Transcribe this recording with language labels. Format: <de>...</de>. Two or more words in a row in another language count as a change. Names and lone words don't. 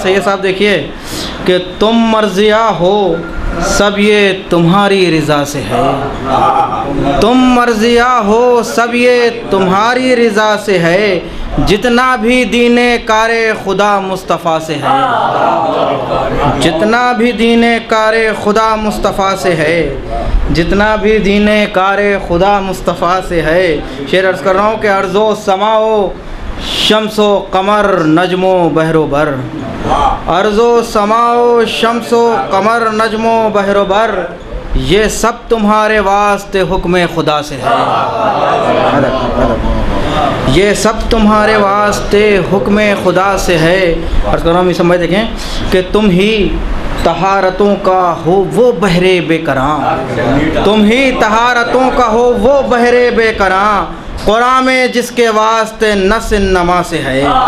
<ur>سید صاحب دیکھیے کہ تم مرضیہ ہو سب یہ تمہاری رضا سے ہے، تم مرضیہ ہو سب یہ تمہاری رضا سے ہے، جتنا بھی دین کار خدا مصطفیٰ سے ہے، جتنا بھی دین کار خدا مصطفیٰ سے ہے، جتنا بھی دین کار خدا مصطفیٰ سے ہے۔ شعر عرض کر رہا ہوں کہ ارض و سما و شمس و قمر نجم و بحر و بر، ارض و سما و شمس و قمر نجم و بحر و بر، یہ سب تمہارے واسطے حکم خدا سے ہے، یہ سب تمہارے واسطے حکم خدا سے ہے۔ عرض کر رہا ہوں سمجھ دیکھیں کہ تم ہی طہارتوں کا ہو وہ بحر بے کراں، تم ہی طہارتوں کا ہو وہ بحر بے کراں، قرآن میں جس کے واسطے نس نما سے ہے،</ur>